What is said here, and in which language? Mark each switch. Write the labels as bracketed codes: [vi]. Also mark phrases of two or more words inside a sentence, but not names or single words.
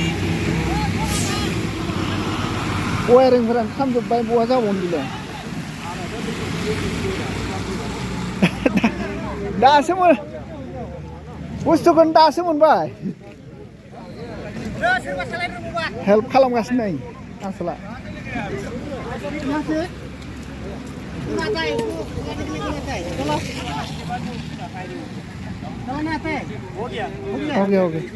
[brx] वायरिंग पूरा खामजोब्बाय बहा जाबावनो बिलाय दासो बुस्थुखौनो दासो मोनबाय हेल्प खालामगासिनो नै आसोला [en] okay okay